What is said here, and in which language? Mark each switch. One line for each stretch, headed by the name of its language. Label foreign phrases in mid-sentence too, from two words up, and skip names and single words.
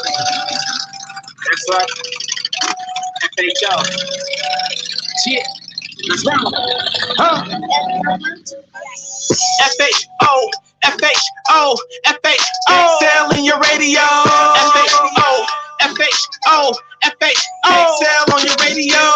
English: That's right. FHO. Shit. F-H-O, F-H-O, F-H-O. Excel in your radio. F-H-O, F-H-O, F-H-O. Excel on your radio.